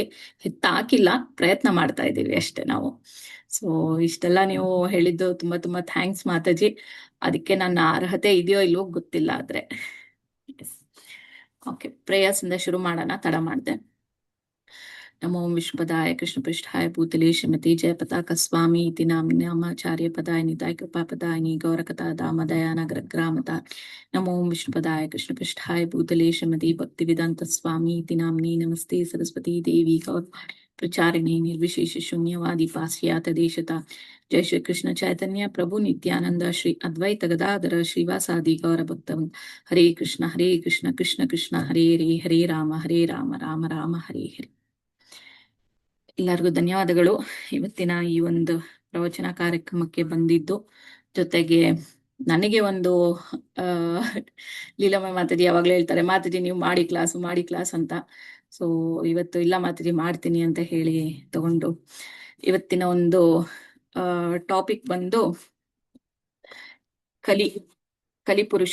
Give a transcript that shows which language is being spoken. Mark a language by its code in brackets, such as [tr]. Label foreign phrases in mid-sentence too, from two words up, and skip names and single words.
[kn] ಎತ್ತಾಕಿಲ್ಲ, ಪ್ರಯತ್ನ ಮಾಡ್ತಾ ಇದ್ದೀವಿ ಅಷ್ಟೇ ನಾವು. ಸೊ ಇಷ್ಟೆಲ್ಲ ನೀವು ಹೇಳಿದ್ದು ತುಂಬಾ ತುಂಬಾ ಥ್ಯಾಂಕ್ಸ್ ಮಾತಾಜಿ. ಅದಕ್ಕೆ ನನ್ನ ಅರ್ಹತೆ ಇದೆಯೋ ಇಲ್ವೋ ಗೊತ್ತಿಲ್ಲ, ಆದ್ರೆ ಓಕೆ, ಪ್ರೇಯರ್ಸ್ ಇಂದ ಶುರು ಮಾಡೋಣ, ತಡ ಮಾಡ್ದೆ. [sa] नमो विष्णुपदाय कृष्णपृष्ठाय भूतले श्रीमती जयपताका स्वामी इति नामाचार्य पदाय निताय कृपापदायिनी गौरकथा दामदया नगरग्रामता नमो विष्णुपदाय कृष्णपृष्ठाय भूतले श्रीमती भक्तिवेदांत स्वामी इति नाम्नी नमस्ते सरस्वती देवी गौर प्रचारिणी निर्विशेष शून्यवादी पाश्चात्य देशता जय श्री कृष्ण चैतन्य प्रभु नित्यानंद श्री अद्वैत गदाधर श्रीवासादि गौर भक्तवृंद हरे कृष्ण कृष्ण कृष्ण हरे हरे राम राम राम हरे हरे. [kn] ಎಲ್ಲರಿಗೂ ಧನ್ಯವಾದಗಳು. ಇವತ್ತಿನ ಈ ಒಂದು ಪ್ರವಚನ ಕಾರ್ಯಕ್ರಮಕ್ಕೆ ಬಂದಿದ್ದು, ಜೊತೆಗೆ ನನಗೆ ಒಂದು ಲೀಲಾಮಯ ಮಾತಾಜಿ ಯಾವಾಗ್ಲೂ ಹೇಳ್ತಾರೆ, ಮಾತಾಜಿ ನೀವು ಮಾಡಿ ಕ್ಲಾಸ್ ಅಂತ. ಸೊ ಇವತ್ತು ಇಲ್ಲ ಮಾತಾಜಿ ಮಾಡ್ತೀನಿ ಅಂತ ಹೇಳಿ ತಗೊಂಡು ಇವತ್ತಿನ ಒಂದು ಟಾಪಿಕ್ ಬಂದು ಕಲಿಪುರುಷ.